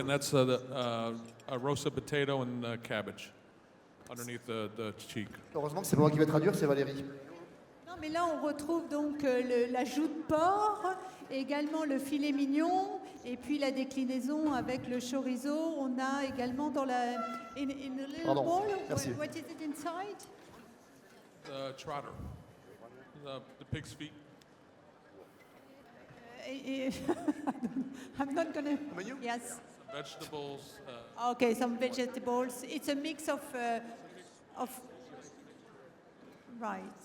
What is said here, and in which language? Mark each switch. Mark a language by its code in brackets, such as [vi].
[en] And that's a roasted potato and cabbage underneath the cheek. [fr] Heureusement que c'est pas moi qui vais traduire, c'est Valérie. Non, mais là, on retrouve donc la joue de porc, également le filet mignon, et puis la déclinaison avec le chorizo. On a également dans la [en] in a little [fr] Pardon, [en] bowl. [fr] merci. [en] What is it inside? The trotter, the pig's feet. I'm not gonna. Menu? Yes. Vegetables. Okay, some vegetables. It's a mix of right.